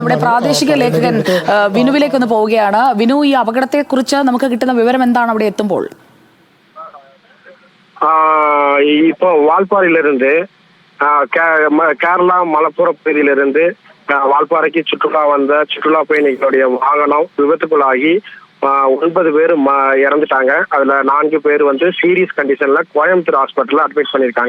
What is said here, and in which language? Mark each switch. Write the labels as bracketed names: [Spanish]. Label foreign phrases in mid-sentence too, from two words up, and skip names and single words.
[Malayalam] നമ്മുടെ പ്രാദേശിക ലേഖകൻ വിനുവിലേക്ക് ഒന്ന് പോവുകയാണ്. വിനു, ഈ അപകടത്തെ കുറിച്ച് നമുക്ക് കിട്ടുന്ന വിവരം എന്താണ് അവിടെ എത്തുമ്പോൾ? [Tamil] இப்போ வால்பாறையிலிருந்து கேரளா மலப்புரம் பகுதியிலிருந்து வால்பாறைக்கு சுற்றுலா வந்த சுற்றுலா பயணிகளுடைய வாகனம் விபத்துக்குள்ளாகி 9 பேர் இறந்துட்டாங்க. அதுல 4 பேர் வந்து [English] serious condition [Tamil] கோயம்புத்தூர் [English] hospital admit [Tamil] பண்ணிருக்காங்க.